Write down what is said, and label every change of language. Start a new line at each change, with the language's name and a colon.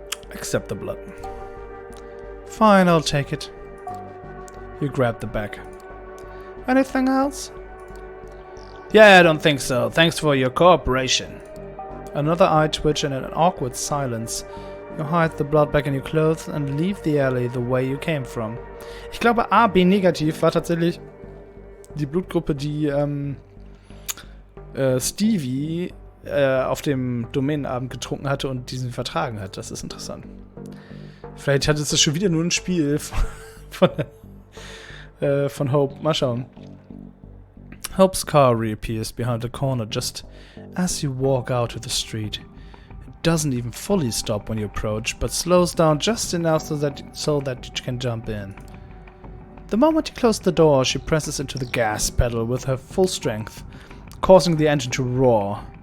English: Accept the blood. Fine, I'll take it. You grab the bag. Anything else? Yeah, I don't think so. Thanks for your cooperation. Another eye twitch and an awkward silence. You hide the blood back in your clothes and leave the alley the way you came from.
German: Ich glaube, AB negativ war tatsächlich die Blutgruppe, die Stevie auf dem Domänenabend getrunken hatte und diesen vertragen hat. Das ist interessant. Vielleicht hat es schon wieder nur ein Spiel von Hope. Mal schauen.
English: Hope's car reappears behind the corner just as you walk out to the street. It doesn't even fully stop when you approach, but slows down just enough so that you can jump in. The moment you close the door, she presses into the gas pedal with her full strength, causing the engine to roar.